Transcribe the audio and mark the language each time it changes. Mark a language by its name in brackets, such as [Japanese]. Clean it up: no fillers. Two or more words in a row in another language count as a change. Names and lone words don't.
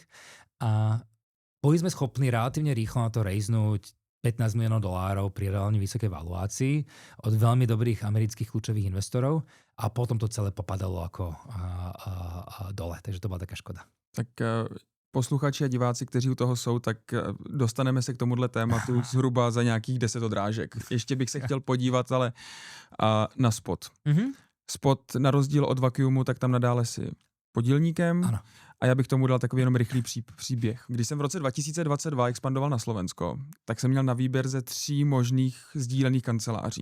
[Slovak] A boli sme schopní relatívne rýchlo na to rejznúť $15 miliónov pri reálne vysokej valuácii od veľmi dobrých amerických kľúčových investorov a potom to celé popadalo ako dole, takže to bola taká škoda. [Czech] Tak posluchači a diváci, kteří u toho jsou, tak dostaneme se k tomuhle tématu zhruba za nějakých 10 odrážek. Ještě bych se chtěl podívat ale na Spot. Spot na rozdíl od Vacuumu, tak tam nadále si podílníkem. Ano. A já bych tomu dal takový jenom rychlý příběh. Když jsem v roce 2022 expandoval na Slovensko, tak jsem měl na výběr ze 3 možných sdílených kanceláří.